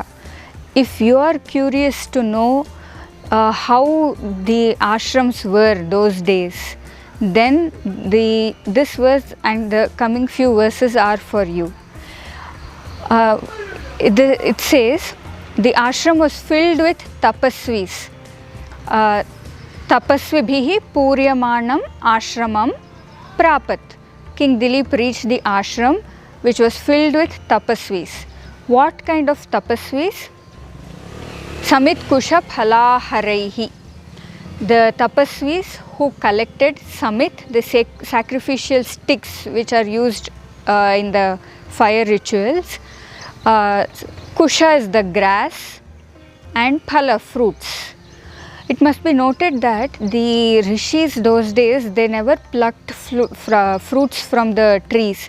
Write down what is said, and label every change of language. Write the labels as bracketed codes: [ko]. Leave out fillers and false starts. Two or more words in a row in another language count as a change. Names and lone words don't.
[en] If you are curious to know how the ashrams were those days, then this verse and the coming few verses are for you. It says the ashram was filled with tapasvis. [sa] तपस्विभिः पूर्यमाणम् आश्रमम् प्रापत्. [en] King Dilip reached the ashram which was filled with tapasvis. What kind of tapasvis? [sa] समित् कुश फलाहरैः. [en] The tapasvis who collected samit, the sacrificial sticks which are used in the fire rituals. Kusha is the grass and phala, fruits. It must be noted that the rishis those days, they never plucked fruits from the trees.